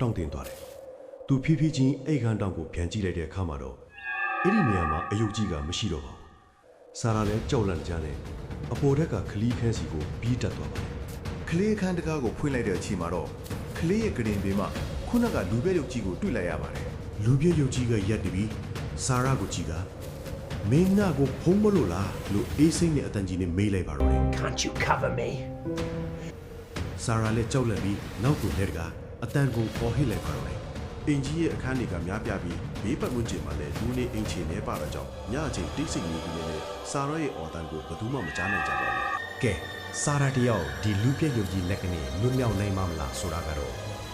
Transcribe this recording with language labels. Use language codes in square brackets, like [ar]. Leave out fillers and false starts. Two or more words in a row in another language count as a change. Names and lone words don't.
[my] တောင့်တင်သွားတယ်သူဖြည်းဖြည်းချင်းအိတ်ခမ်းတောင်ကိုပြန်ကြည့်လိုက်တဲ့အခါမှာတော့အဲ့ဒီနေရာမှာအယုတ်ကြီးကမရှိတော့ပါဘူးဆာရာလည်းကြောက်လန့်ကြတဲ့အပေါ်ထက်ကခလီခန်းစီကိုပြေးတက်သွားပါတယ်ခလေးခန်းတကားကိုဖွင့်လိုက်တဲ့အချိန်မှာတော့ခလေးရဲ့ကရင်ဘေးမှာခုနကလူပြည့်ရုပ်ကြီးကိုတွေ့လိုက်ရပါတယ်လူပြည့်ရုပ်ကြီးကရက်တပြီးဆာရာကိုကြည့်ကမင်းနာကိုဖုံးမလို့လားလို့အေးစိမ့်နဲ့အတန်ကြီးနဲ့မေးလိုက်ပါတော့တယ် [en] Can't you cover me? [my] ဆာရာလည်းကြောက်လန့်ပြီးနောက်ကိုလဲတကအတန်ကိုပေါ်ဟစ်လိုက်ပါတော့တယ်အင်ကြီးရဲ့အခန်းတွေကများပြားပြီးဘေးပတ်ဝန်းကျင်မှာလည်းလူနေအိမ်ချင်နေပါတော့ကြောင့်ညအချိန်တိတ်ဆိတ်နေပြီးလည်းဆာရာရဲ့အော်တန်ကိုဘယ်သူမှမကြားနိုင်ကြပါဘူးကဲဆာရာတယောက်ဒီလူပြည့်ရုပ်ကြီးလက်ကနေလွတ်မြောက်နိုင်မှာမလားဆိုတာကတော့